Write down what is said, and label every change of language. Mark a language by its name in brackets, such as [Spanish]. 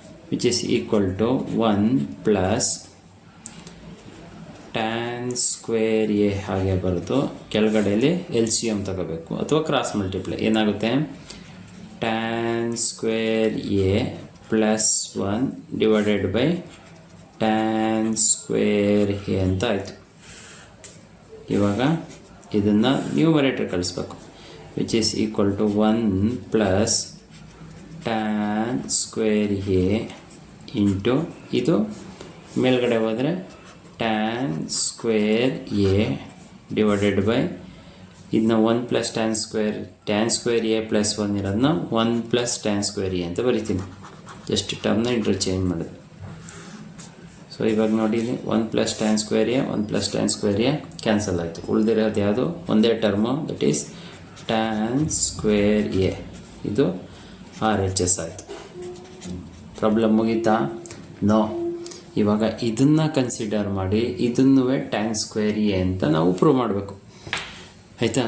[English] which is equal to 1 plus tan square a [Kannada] ಹಾಗೆ ಬರೆದು ಕೆಳಗಡೆಯಲ್ಲಿ LCM ತಗೋಬೇಕು ಅಥವಾ ಕ್ರಾಸ್ ಮಲ್ಟಿಪ್ಲೈ. ಏನಾಗುತ್ತೆ? [English] tan square a plus 1 divided by tan square a [Kannada] ಅಂತ ಆಯಿತು. ಇವಾಗ ಇದನ್ನು ನ್ಯೂಮರೇಟರ್ ಕಳಿಸ್ಬೇಕು. [English] which is equal to 1 plus tan square a into [Kannada] ಇದು ಮೇಲ್ಗಡೆ ಹೋದರೆ [English] tan square a divided by ಇದನ್ನ 1 plus tan square a plus 1 ಇರೋದನ್ನ 1 plus tan square a [Kannada] ಅಂತ ಬರಿತೀನಿ. ಜಸ್ಟ್ ಟರ್ಮ್ನ ಇಂಟರ್ಚೇಂಜ್ ಮಾಡೋದು. ಸೊ ಇವಾಗ ನೋಡಿ [English] 1 plus tan square a [Kannada] 1 plus tan square a cancel ಆಯಿತು. ಉಳಿದಿರೋದು ಯಾವುದು ಒಂದೇ term, that is tan square a. ಇದು RHS ಆಯಿತು. ಪ್ರಾಬ್ಲಮ್ ಮುಗೀತಾ? ನೋ. ಇವಾಗ ಇದನ್ನು ಕನ್ಸಿಡರ್ ಮಾಡಿ ಇದನ್ನು tan square a ಅಂತ ನಾವು ಪ್ರೂವ್ ಮಾಡಬೇಕು. ಆಯಿತಾ?